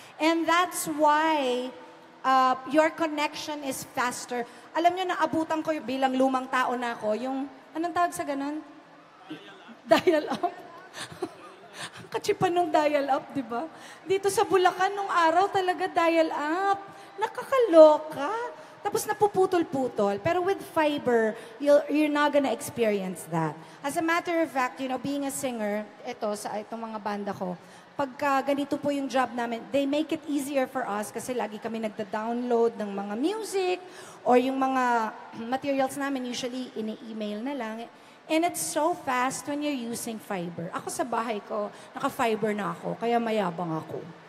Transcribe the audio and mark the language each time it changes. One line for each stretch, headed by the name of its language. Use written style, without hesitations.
English: And that's why your connection is faster.
Filipino: Alam nyo, naabutan ko bilang lumang tao na ako, yung, anong tawag sa ganun? Dial-up. Ang kachipan ng dial-up, di ba? Dito sa Bulacan, nung araw talaga dial-up. Nakakaloka. Tapos napuputol-putol.
English: Pero with Fiber, you're not gonna experience that. As a matter of fact, being a singer,
Filipino: itong mga banda ko, pagka ganito po yung job namin,
English: they make it easier for us
Filipino: kasi lagi kami nagda-download ng mga music or yung mga materials namin, usually ini-email na lang.
English: And it's so fast when you're using Fiber.
Filipino: Ako sa bahay ko, naka-Fiber na ako, kaya mayabang ako.